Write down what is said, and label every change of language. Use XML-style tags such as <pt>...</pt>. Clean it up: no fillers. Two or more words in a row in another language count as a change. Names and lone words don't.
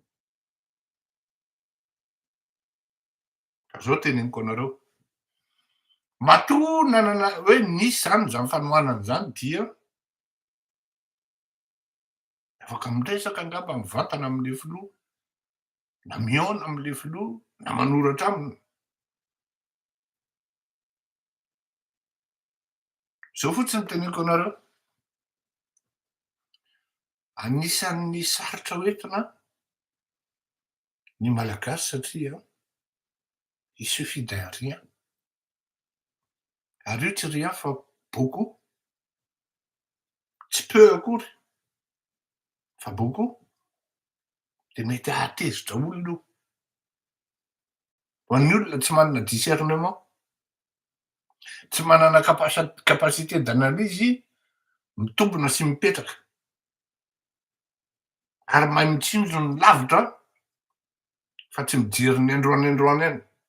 <mg>Ka zao teneniko anareo, matoa nanana hoe nisy zany zany fanohanana zany dia afaka miresaka angamba mivantana am'le filoha, na mihaona am'le filoha, na manoratra aminy. Zao fotsiny teneniko anareo, anisan'ny sarotra hoentina ny malagasy satria</mg> <fr>il suffit d'un rien.</fr> <mg>Ary io tsy rien fa beaucoup, tsy peu akory fa beaucoup, de mety ahatezitra olona io. Ho an'ny olona tsy manana discernement, tsy manana</mg> <fr>capacité d'analyse,</fr> <mg>mitombina sy mipetraka, ary mahay mitsinjo ny lavitra fa tsy mijery ny androany any.</mg>